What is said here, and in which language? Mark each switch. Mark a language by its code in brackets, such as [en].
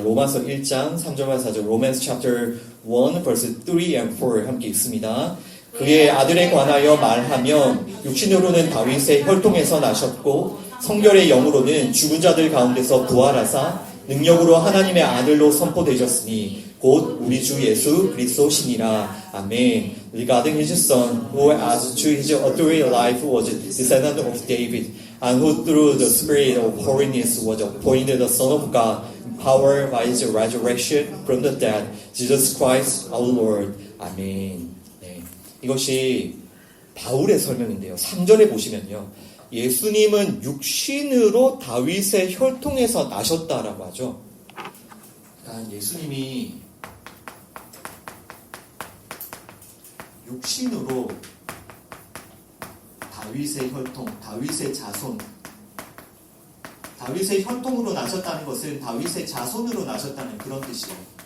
[ko] 로마서 1장 3절과 4절, [en] Romans chapter 1 verse 3 and 4 [ko] 함께 읽습니다. 그의 아들에 관하여 말하면 육신으로는 다윗의 혈통에서 나셨고 성결의 영으로는 죽은 자들 가운데서 부활하사 능력으로 하나님의 아들로 선포되셨으니 곧 우리 주 예수 그리스도시니라. 아멘. [en] Regarding his son, who as to his earthly life was a descendant of David, and who through the spirit of holiness was appointed the Son of God, power by his resurrection from the dead, Jesus Christ our Lord. [ko] 아멘. 네. 이것이 바울의 설명인데요. 3절에 보시면요, 예수님은 육신으로 다윗의 혈통에서 나셨다라고 하죠. 그러니까 예수님이 육신으로 다윗의 혈통, 다윗의 자손, 다윗의 혈통으로 나셨다는 것은 다윗의 자손으로 나셨다는 그런 뜻이에요.